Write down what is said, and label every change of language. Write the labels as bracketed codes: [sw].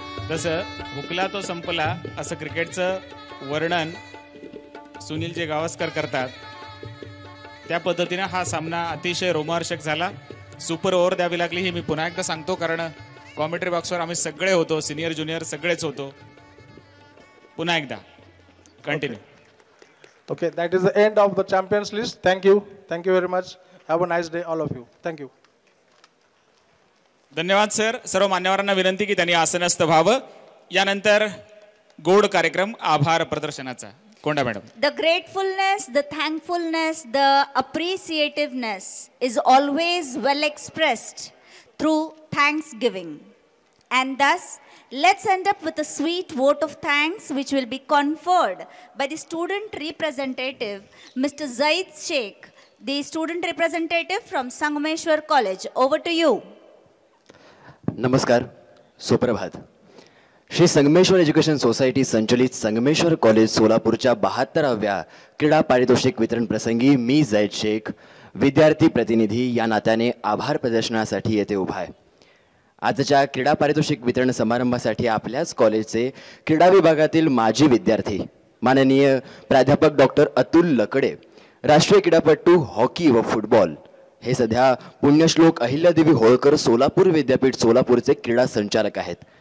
[mr] तसं हुकला तो संपला असं क्रिकेटचं वर्णन सुनीलजी गावस्कर करतात. त्या पद्धतीने हा सामना अतिशय रोमहर्षक झाला. सुपर ओव्हर द्यावी लागली ही मी पुन्हा एकदा सांगतो, कारण कॉमेंट्री बॉक्सवर आम्ही सगळे होतो, सिनियर ज्युनियर सगळेच होतो. पुन्हा एकदा continue. [en] Okay, that is the end of the champions list. Thank you. Thank you very much. Have a nice day, all of you. Thank you. [mr] धन्यवाद सर. सर्व मान्यवरांना विनंती की त्यांनी आसनस्थ व्हावं. यानंतर गोड कार्यक्रम आभार प्रदर्शनाचा. कोंडा madam. [en] The gratefulness, the thankfulness, the appreciativeness is always well expressed through thanksgiving. And thus, let's end up with a sweet vote of thanks which will be conferred by the student representative, Mr. Zaid Sheikh, the student representative from Sangameshwar College. Over to you. [mr] नमस्कार, सुप्रभात. Shri Sangameshwar education society संचलित Sangameshwar college सोलापूरच्या 72व्या क्रीडा पारितोषिक वितरण प्रसंगी मी झैद शेख, विद्यार्थी प्रतिनिधी या नात्याने आभार प्रदर्शनासाठी येथे उभा आहे. आजच्या क्रीडा पारितोषिक वितरण समारंभासाठी आपल्याच कॉलेजचे क्रीडा विभागातील माजी विद्यार्थी माननीय प्राध्यापक डॉक्टर अतुल लकडे, राष्ट्रीय क्रीडापटू हॉकी व फुटबॉल, हे सध्या पुण्यश्लोक अहिल्यादेवी होळकर सोलापूर विद्यापीठ सोलापूरचे क्रीडा संचालक आहेत.